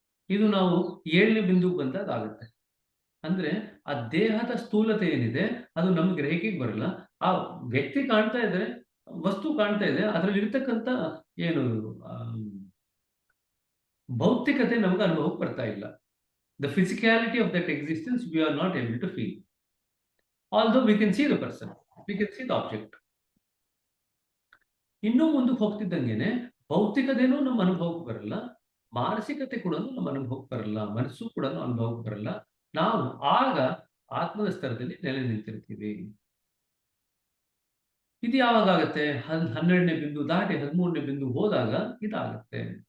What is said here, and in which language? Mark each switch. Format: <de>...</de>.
<kn>ಇದು ನಾವು 7ನೇ ಬಿಂದುಗೆ ಬಂದಾಗ ಆಗುತ್ತೆ. ಅಂದ್ರೆ ಆ ದೇಹದ ಸ್ಥೂಲತೆ ಏನಿದೆ ಅದು ನಮ್ಗೆ ಗ್ರಹಿಕೆಗೆ ಬರಲ್ಲ. ಆ ವ್ಯಕ್ತಿ ಕಾಣ್ತಾ ಇದ್ರೆ, ವಸ್ತು ಕಾಣ್ತಾ ಇದೆ, ಅದರಲ್ಲಿ ಇರ್ತಕ್ಕಂಥ ಏನು ಭೌತಿಕತೆ ನಮ್ಗೆ ಅನುಭವಕ್ಕೆ ಬರ್ತಾ ಇಲ್ಲ.</kn> <en>The physicality of that existence we are not able to feel. Although we can see the person, we can see the object.</en> <kn>ಇನ್ನೂ ಮುಂದಕ್ಕೆ ಹೋಗ್ತಿದ್ದಂಗೆನೆ ಭೌತಿಕತೆನೂ ನಮ್ಮ ಅನುಭವಕ್ಕೆ ಬರಲ್ಲ, ಮಾನಸಿಕತೆ ಕೂಡ ನಮ್ಮ ಅನುಭವಕ್ಕೆ ಬರಲ್ಲ, ಮನಸ್ಸು ಕೂಡ ಅನುಭವಕ್ಕೆ ಬರಲ್ಲ. ನಾವು ಆಗ ಆತ್ಮದ ಸ್ತರದಲ್ಲಿ ನೆಲೆ ನಿಂತಿರ್ತೀವಿ. ಇದು ಯಾವಾಗ ಆಗುತ್ತೆ? 12ನೇ ಬಿಂದು ದಾಟಿ 13ನೇ ಬಿಂದು ಹೋದಾಗ ಇದಾಗುತ್ತೆ.</kn>